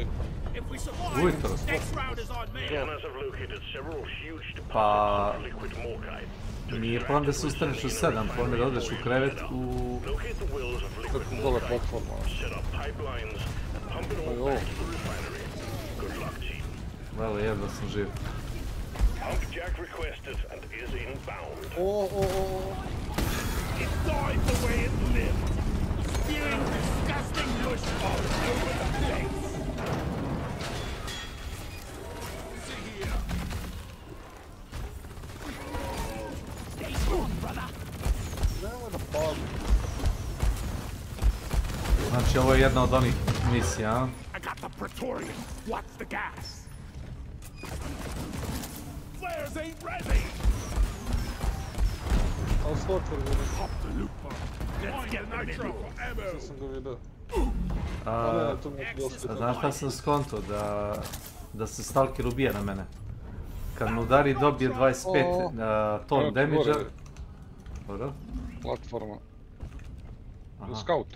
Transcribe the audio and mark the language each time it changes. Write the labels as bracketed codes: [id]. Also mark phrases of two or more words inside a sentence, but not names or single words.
[hr] Ujutro. Pa... Nije plan da se ustaneš u 7, plan je da odeš u krevet u... Kako dole platforma. Ajo. Vele, jedva sam živ. [en] It died the way it lived, spewing disgusting mush all over the place. See here. Stay strong, brother. [hr] Znači, ovo je jedna od onih misija. [en] I got the Praetorian. Watch the gas. Flares ain't ready. [hr] Ali što otvorio? [en] Pop the loot bomb. Let's get nitro for ammo. [hr] Što sam ga vidio. Znaš šta sam skonto? Da se Stalker ubija na mene. Kad me udari dobije 25 ton damage-a. Dobro. Platforma. Do skauta.